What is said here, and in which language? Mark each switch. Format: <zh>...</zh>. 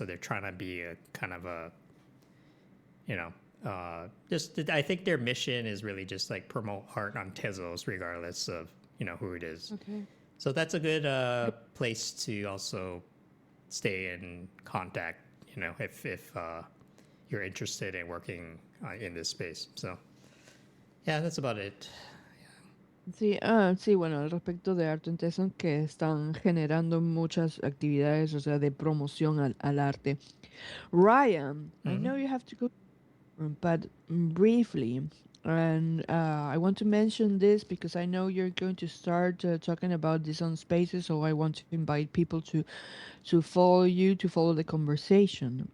<en>So they're trying to be a kind of a, you know, just I think their mission is really just like promote art on Tezos, regardless of who it is. okay. So that's a good place to also stay in contact. If you're interested in working in this space. So yeah, that's about it.</en> <es>Sí, sí, bueno, al respecto de Art en Tezcon, que están generando muchas actividades, o sea, de promoción al arte.</es> <en>Ryan, I know you have to go, but briefly, and I want to mention this because I know you're going to start talking about this on Spaces, so I want to invite people to follow you, to follow the conversation.</en>